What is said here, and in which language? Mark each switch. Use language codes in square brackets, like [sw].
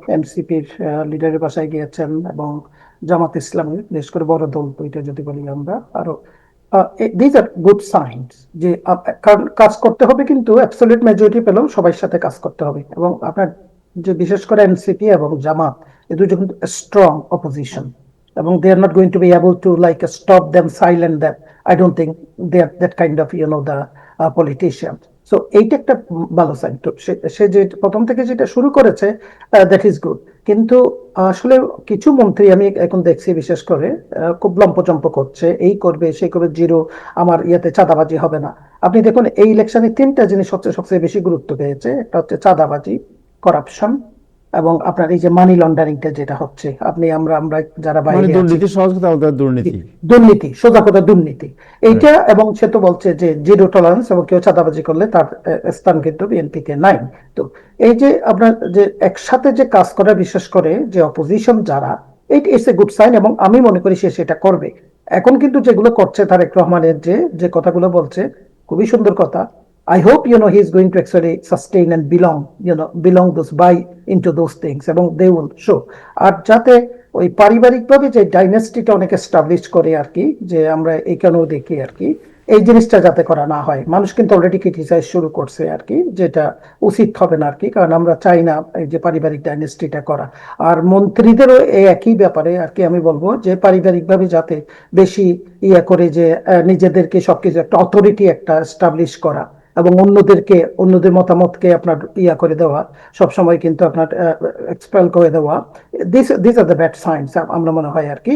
[bn] এনসিপির লিডারের বাসায় গিয়েছেন এবং জামাত ইসলামের, বিশেষ করে বড় দল দুইটা যদি বলি আমরা আরো, [en] these are good signs [bn] যে কারণ কাজ করতে হবে, কিন্তু অ্যাবসলিউট মেজরিটি পেলেও সবার সাথে কাজ করতে হবে। এবং আপনার যে বিশেষ করে এনসিপি এবং জামাত এই দুটো কিন্তু স্ট্রং অপোজিশন, এবং [en] they are not going to be able to like stop them, silent them. I don't think they are that kind of the politician. [bn] So এইটা একটা ভালো সাইন। তো সে যে প্রথম থেকে যেটা শুরু করেছে, [en] That is good. [bn] কিন্তু আসলে কিছু মন্ত্রী আমি এখন দেখছি বিশেষ করে খুব লম্পচম্প করছে, এই করবে সেই করবে, জিরো আমার ইয়াতে চাঁদাবাজি হবে না। আপনি দেখুন এই ইলেকশনে তিনটা জিনিস সবচেয়ে বেশি গুরুত্ব পেয়েছে, একটা হচ্ছে চাঁদাবাজি, করাপশন, এবং আপনার এই যে মানি লন্ডারিংটা যেটা হচ্ছে, আমরা যারা বাইরে আছি, দুর্নীতি, সহজ কথা বলতে দুর্নীতি, সোজা কথা দুর্নীতি এইটা। এবং সে তো বলছে যে জিরো টলারেন্স, এবং কেউ চাঁদাবাজি করলে তার স্থান কিন্তু বিএনপিতে নাই। তো এই যে আপনার যে একসাথে যে কাজ করা, বিশেষ করে যে অপোজিশন যারা, [en] it's a good sign, [bn] এবং আমি মনে করি সে সেটা করবে। এখন কিন্তু যেগুলো করছে তারেক রহমানের যে কথাগুলো বলছে, খুবই সুন্দর কথা। [en] I hope he is going to actually sustain and belong those by into those things, এবং they will show. [bn] আর যাতে ওই পারিবারিকভাবে যে ডাইনাস্টিটা অনেক এস্টাবলিশ করে আর কি, যে আমরা এখানেও দেখি আর কি, এই জিনিসটা যাতে করা না হয়। মানুষ কিন্তু অলরেডি ক্রিটিসাইজ শুরু করছে আর কি, যেটা উচিত হবে না আর কি, কারণ আমরা চাই না এই যে পারিবারিক ডাইনাস্টিটা করা। আর মন্ত্রীদেরও এই একই ব্যাপারে আর কি আমি বলবো, যে পারিবারিকভাবে যাতে বেশি করে যে নিজেদেরকে সবকিছু একটা অথরিটি একটা এস্টাবলিশ করা, এবং অন্যদের মতামতকে আপনার করে দেওয়া, সবসময় কিন্তু আপনার এক্সপেল করে দেওয়া, [en] this are the bad signs [bn] আমরা মনে হয় আর কি।